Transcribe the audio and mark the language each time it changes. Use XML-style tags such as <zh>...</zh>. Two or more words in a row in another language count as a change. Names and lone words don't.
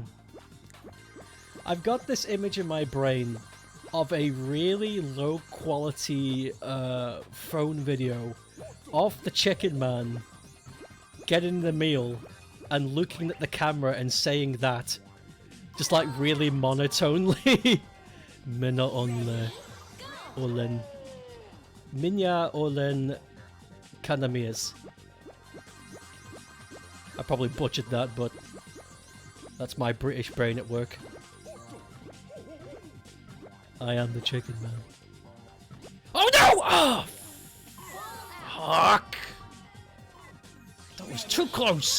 <en>I've got this image in my brain of a really low quality phone video of the chicken man getting the meal and looking at the camera and saying that. Just like really monotonely.</en> <fi>Minna onle olen. Minja olen kanamies.</fi> <en>I probably butchered that, but that's my British brain at work. I am the chicken man. Oh no! Oh! Fuck! That was too close!</en>